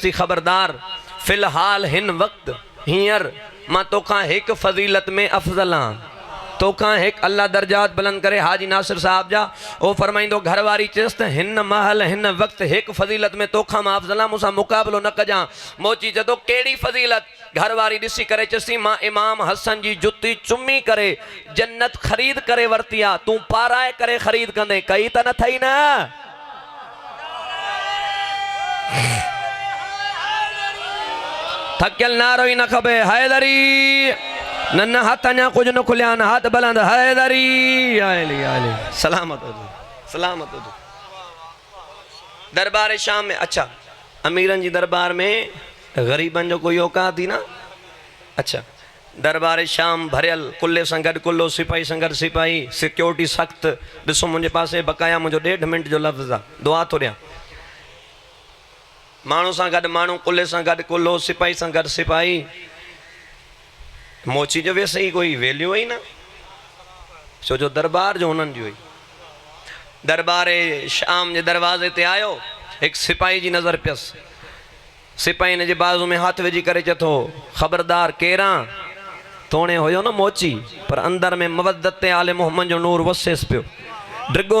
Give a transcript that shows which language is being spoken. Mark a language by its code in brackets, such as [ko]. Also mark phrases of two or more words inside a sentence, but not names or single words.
[sd] थी ख़बरदार फ़िलहाल हिन वक़्तु हींअर मां तोखां हिकु फ़ज़ीलत में अफ़ज़ल आहियां तोखां हिकु अल्लाह दर्जात बुलंद करे हाजी नासिर साहब जा ओ फरमाईंदो घरवारी चएसि त हिन महल हिन वक़्तु हिकु फ़ज़ीलत में तोखां मां अफ़ज़ल आहियां मूंसां मुक़ाबिलो न कजां मोची चए थो कहिड़ी फ़ज़ीलत घरवारी ॾिसी करे चएसि मां इमाम हसन जी जुती चुमी करे जन्नत ख़रीद करे वरिती आहे तूं पाराए करे ख़रीद कंदे कई त न थई न थकियल नारो ई न खपे हैदरी न हथ अञा कुछ न खुलिया न हाथ बुलंद हैदरी आली आली सलामत हो सलामत हो दरबार शाम में अच्छा अमीरन जी दरबार में गरीबन जो कोई औकात थी ना अच्छा दरबार शाम भरियल कुल्ले सां गॾु कुल्लो सिपाही सां गॾु सिपाही सिक्योरिटी सख़्त ॾिसो मुंहिंजे पासे बकाया मुंहिंजो 1.5 मिंट जो लफ़्ज़ आहे दुआ थो ॾियां माण्हू सां गॾु माण्हू कुल्ले सां गॾु कुल्लो सिपाही सां गॾु सिपाही मोची जो वैसे ही कोई वैल्यू ही ना छो जो दरबार जो उन्हनि जी हुई दरबार शाम जे दरवाज़े ते आयो हिकु सिपाही जी नज़र पियसि सिपाही हिन जे बाज़ू में हथ विझी करे चए थो ख़बरदार केरां तोणे हुयो न मोची पर अंदर में मवदत ते आले मोहम्मद जो नूर वसेसि पियो डिगो